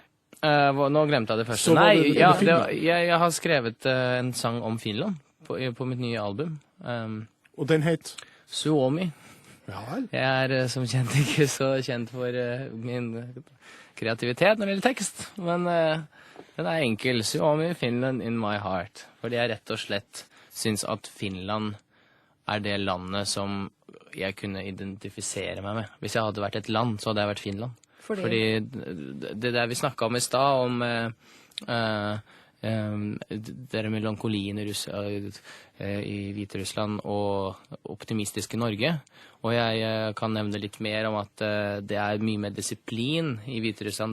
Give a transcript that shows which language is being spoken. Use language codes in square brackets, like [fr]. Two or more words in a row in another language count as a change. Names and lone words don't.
[no] Nå glemte jeg det første. Nei, jeg har skrevet en sang om Finland på mitt nye album. Og den het? Suomi. Ja vel. Jeg er som kjent ikke så kjent for min kreativitet når det gjelder tekst, men den er enkel. [en] Suomi, Finland in my heart. [no] Fordi jeg rett og slett synes at Finland er det landet som jeg kunne identifisere meg med. Hvis jeg hadde vært et land, så hadde jeg vært Finland. Fordi det der vi snakket om i stad, om dere melankolien i Hviterussland og optimistiske Norge, og jeg kan nevne litt mer om at det er mye mer disiplin i Hviterussland.